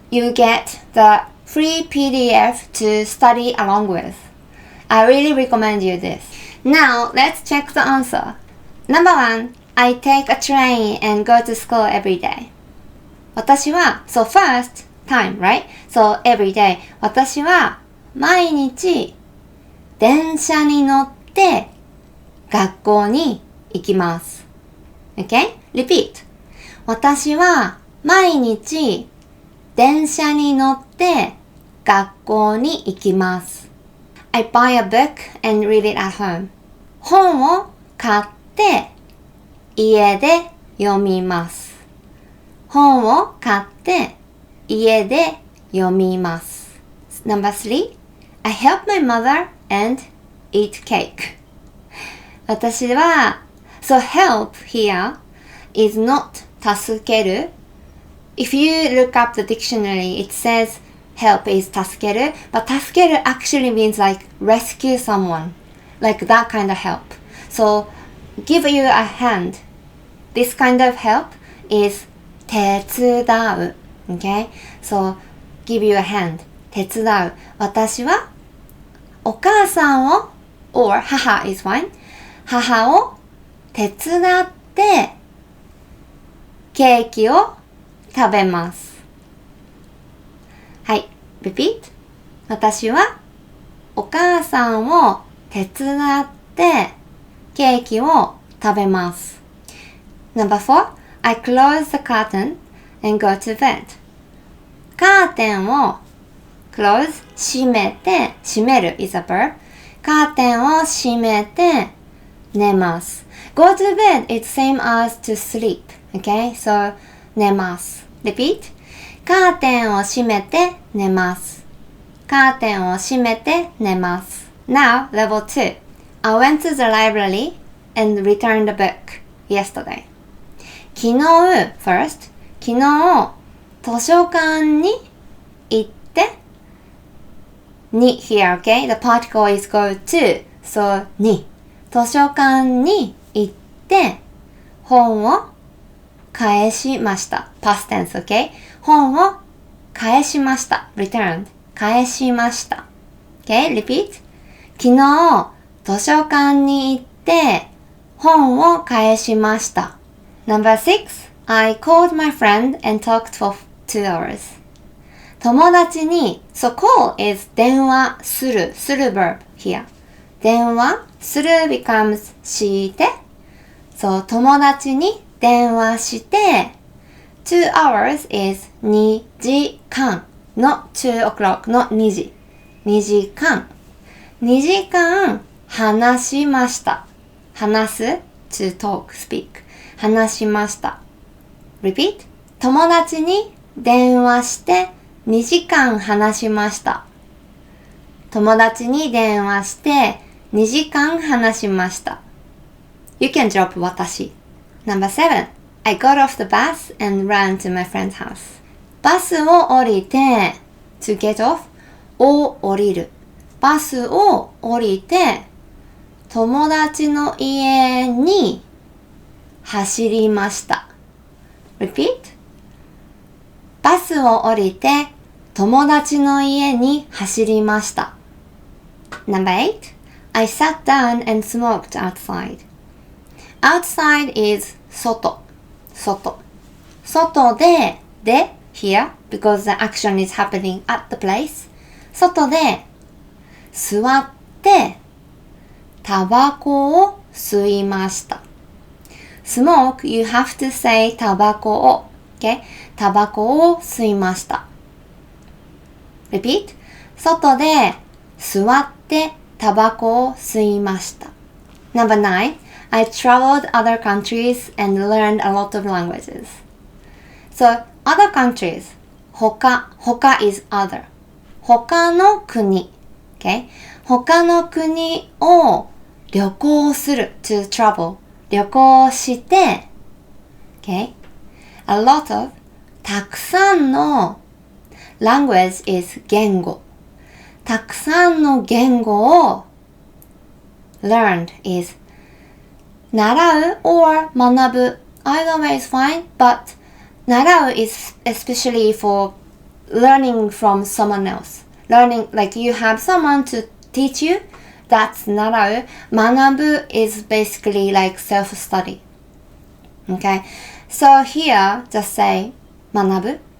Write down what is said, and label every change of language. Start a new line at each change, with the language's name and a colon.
English: You get the free PDF to study along with. I really recommend you this. Now, let's check the answer. Number 1, I take a train and go to school every day. 私は so first time, right? So every day.
Japanese: 私は毎日電車に乗って学校に行きます。
English: Okay? Repeat.
Japanese: 私は毎日電車に乗って学校に行きます。
English: I buy a book and read it at home.
Japanese: 本を買って家で読みます。本を買って家で読みます。
English: Number 3. I help my mother and eat cake. 私は So help here is not 助ける. If you look up the dictionary, it says help is 助ける, but 助ける actually means rescue someone, that kind of help. So give you a hand. This kind of help is 手伝う. Okay? So give you a hand. 手伝う.
Japanese: 私はお母さんを
English: or
Japanese: 母
English: is fine.
Japanese: 母を手伝ってケーキを食べます。はい、
English: repeat.
Japanese: 私はお母さんを手伝ってケーキを食べます。
English: Number 4. I close the curtain and go to bed. カーテンを close
Japanese: 閉めて閉める
English: is a verb.
Japanese: カーテンを閉めて寝ます。
English: Go to bed is same as to sleep. Okay? So 寝ます。Repeat.
Japanese: カーテンを閉めて寝ます。カーテンを閉めて寝ます。
English: Now, level 2. I went to the library and returned the book yesterday. 昨日 first.
Japanese: 昨日図書館に行ってに
English: here, okay? The particle is go to.
Japanese: So に図書館に行って本を返しました。
English: Past tense, okay?
Japanese: 本を返しました。
English: Returned. 返しました。Okay? Repeat.
Japanese: 昨日図書館に行って本を返しました。
English: Number 6. I called my friend and talked for 2 hours. 友達に So call is 電話する verb here. 電話する becomes して So
Japanese: 友達に電話して
English: 2 hours is 2時間 Not 2 o'clock, not 2時2時間2時間話しました話す to talk, speak 話しました Repeat
Japanese: 友達に電話して2時間話しました友達に電話して2時間話しました
English: You can drop
Japanese: 私 Number 7.
English: I got off the bus and ran to my friend's house.
Japanese: バスを降りて
English: to get off
Japanese: を降りるバスを降りて友達の家に走りました。
English: Repeat.
Japanese: バスを降りて友達の家に走りました。
English: Number 8. I sat down and smoked outside. Outside is 外。外で here because the action is happening at the place.
Japanese: 外で座ってタバコを吸いました。
English: Smoke, you have to say
Japanese: タバコを。
English: Okay?
Japanese: タバコを吸いました。
English: Repeat.
Japanese: 外で座ってタバコを吸いました。
English: Number 9. I traveled other countries and learned a lot of languages. So, other countries. 他 is other.
Japanese: 他の国。Okay? 他の国を旅行する
English: to travel
Japanese: 旅行して
English: okay? A lot of たくさんの language is 言語
Japanese: たくさんの言語を
English: learned is 習う or 学ぶ either way is fine but 習う is especially for learning from someone else learning like you have someone to teach you that's 習う 学ぶ is basically like self-study okay so here just say 学ぶ